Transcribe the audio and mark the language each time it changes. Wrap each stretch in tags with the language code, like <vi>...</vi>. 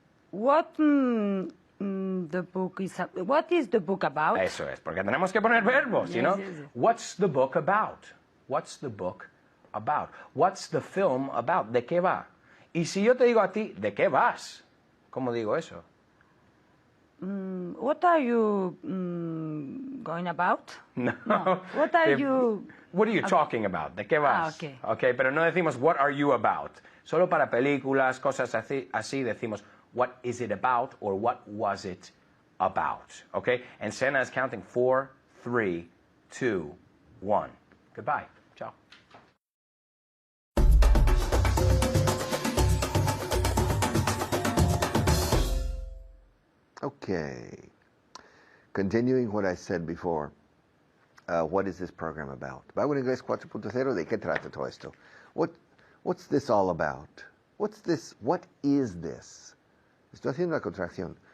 <en>What the book is? What is the book about?</en> <es>Eso es, porque tenemos que poner verbos,</es> <en>you Yes, know? yes, yes. What's the book about? What's the book about? What's the film about?</en> <es>¿De qué va? Y si yo te digo a ti, ¿de qué vas? ¿Cómo digo eso?</es> <en>What are you going about? No. What are you? What are you talking about?</en> <es>¿De qué vas?</es> <en>Okay. Okay,</en> <es>pero no decimos</es> <en>what are you about.</en> <es>Solo para películas, cosas así decimos</es> <en>what is it about or what was it about. Okay? And Sena is counting 4, 3, 2, 1. Goodbye. Ciao. Okay. Continuing what I said before, what is this program about?</en> <es>Vago en Inglés 4.0, ¿de qué trata todo esto?</es> <en>What's this all about? What's this? What is this?</en> <es>Estoy haciendo una contracción.</es>